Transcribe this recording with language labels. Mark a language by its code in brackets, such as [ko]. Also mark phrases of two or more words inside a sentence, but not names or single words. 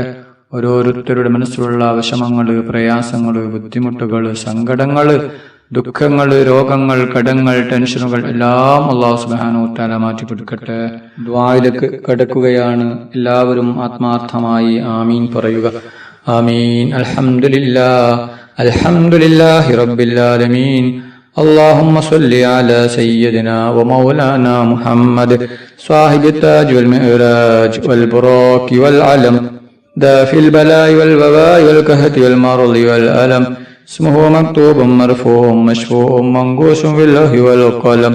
[ml] ഓരോരുത്തരുടെ മനസ്സിലുള്ള വിഷമങ്ങൾ, പ്രയാസങ്ങൾ, ബുദ്ധിമുട്ടുകൾ, സങ്കടങ്ങൾ, ദുഃഖങ്ങൾ, രോഗങ്ങൾ, കടങ്ങൾ, ടെൻഷനുകൾ എല്ലാം അല്ലാഹു [ar] سبحانه وتعالى [ml] മാറ്റി കൊടുക്കട്ടെ. ദുആയിലേക്ക് കടക്കുകയാണ്. എല്ലാവരും ആത്മാർത്ഥമായി ആമീൻ പറയുക. ആമീൻ. [ar] الحمد لله الحمد لله رب العالمين. اللهم صل على سيدنا ومولانا محمد صاحب التاج والمعراج والبراق والعلم دافع البلاء والوباء والكهف والمرض والألم. اسمه مكتوب مرفوع مشفوع منقوش في اللوح والقلم.